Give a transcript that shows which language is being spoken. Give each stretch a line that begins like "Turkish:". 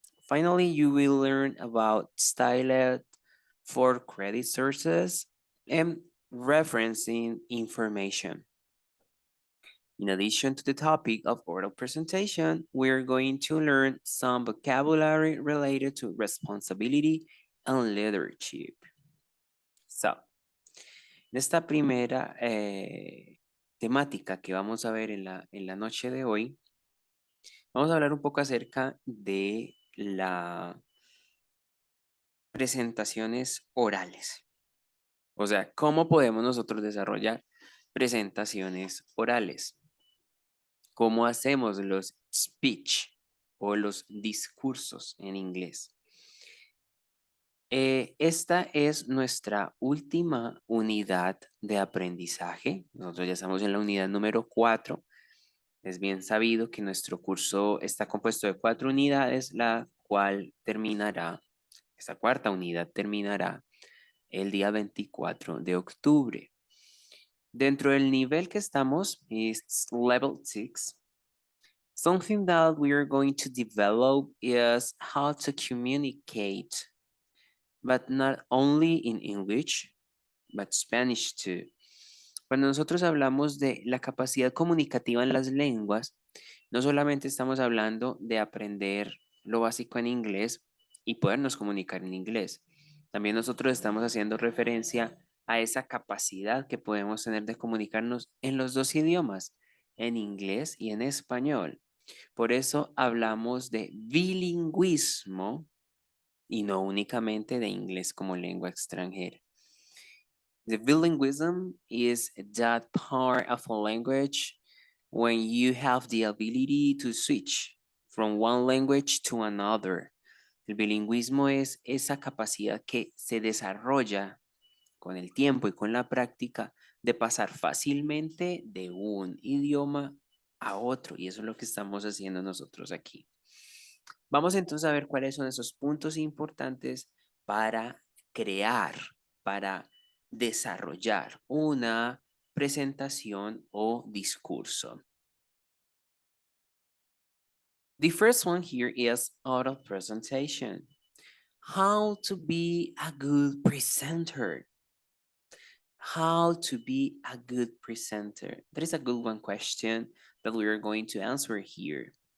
English: Finally, you will learn about styled for credit sources and referencing information. In addition to the topic of oral presentation, we're going to learn some vocabulary related to responsibility and leadership.
Spanish: So, en esta primera temática que vamos a ver en la noche de hoy, vamos a hablar un poco acerca de las presentaciones orales. O sea, cómo podemos nosotros desarrollar presentaciones orales. ¿Cómo hacemos los speech o los discursos en inglés? Esta es nuestra última unidad de aprendizaje. Nosotros ya estamos en la unidad número 4. Es bien sabido que nuestro curso está compuesto de 4 unidades, la cual terminará, esta cuarta unidad terminará el día 24 de octubre. Dentro del nivel que estamos, es Level 6.
English: Something that we are going to develop is how to communicate, but not only in English, but Spanish too.
Spanish: Cuando nosotros hablamos de la capacidad comunicativa en las lenguas, no solamente estamos hablando de aprender lo básico en inglés y podernos comunicar en inglés. También nosotros estamos haciendo referencia a esa capacidad que podemos tener de comunicarnos en los dos idiomas, en inglés y en español. Por eso hablamos de bilingüismo y no únicamente de inglés como lengua extranjera.
English: The bilingualism is that part of a language when you have the ability to switch from one language to another.
Spanish: El bilingüismo es esa capacidad que se desarrolla con el tiempo y con la práctica de pasar fácilmente de un idioma a otro. Y eso es lo que estamos haciendo nosotros aquí. Vamos entonces a ver cuáles son esos puntos importantes para crear, para desarrollar una presentación o discurso.
English: The first one here is oral presentation. How to be a good presenter. How to be a good presenter. That is a good one question that we are going to answer here.